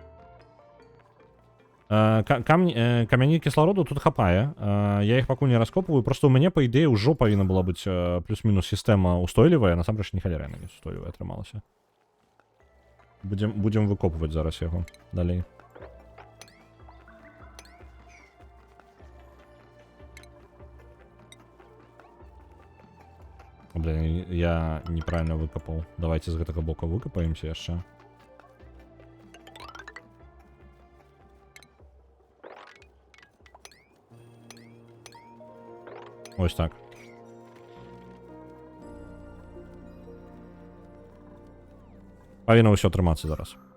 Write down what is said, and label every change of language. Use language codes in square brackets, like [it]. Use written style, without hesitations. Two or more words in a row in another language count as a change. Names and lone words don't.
[be] Камяні кіслароду тут хапае. Я іх пакуль не раскопваю. Просто ў мяне, па ідэі, ўжо павінна была быць плюс-мінус сістэма устойлівая. Насамрэч, не халера не устойлівая атрымалася. Будзем выкопваць зараз яго далей. [ru] Блин, я неправильно выкопал. [be] Давайте з гэтага бока выкопаемся яшчэ. Ось так. Павінна ўсё атрымацца зараз.